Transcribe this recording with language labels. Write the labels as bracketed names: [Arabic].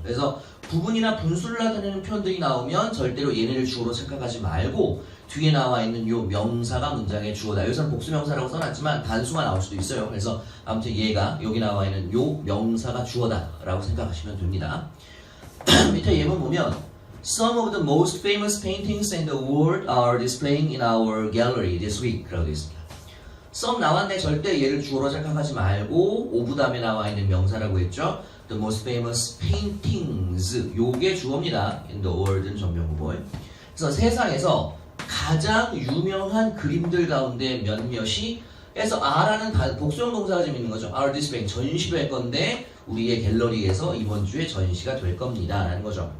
[Korean] 그래서 부분이나 분수를 나타내는 표현들이 나오면 절대로 얘네를 주어로 착각하지 말고 뒤에 나와 있는 요 명사가 문장의 주어다. 여기서는 복수명사라고 써놨지만 단수가 나올 수도 있어요. 그래서 아무튼 얘가 여기 나와 있는 요 명사가 주어다 라고 생각하시면 됩니다. 밑에 예문 보면 [English] Some of the most famous paintings in the world are displaying in our gallery this week [Korean] 라고 되어 있습니다. some 나왔는데 절대 얘를 주어로 생각하지 말고 오브 다음에 나와 있는 명사라고 했죠. [English] The most famous paintings [Korean] 요게 주어입니다. [English] In the world은 전명구보에. [Korean] 그래서 세상에서 가장 유명한 그림들 가운데 몇몇이, 그래서 R라는 복수형 동사가 좀 있는 거죠. [English] are displaying [Korean] 전시를 할 건데 우리의 갤러리에서 이번 주에 전시가 될 겁니다 라는 거죠.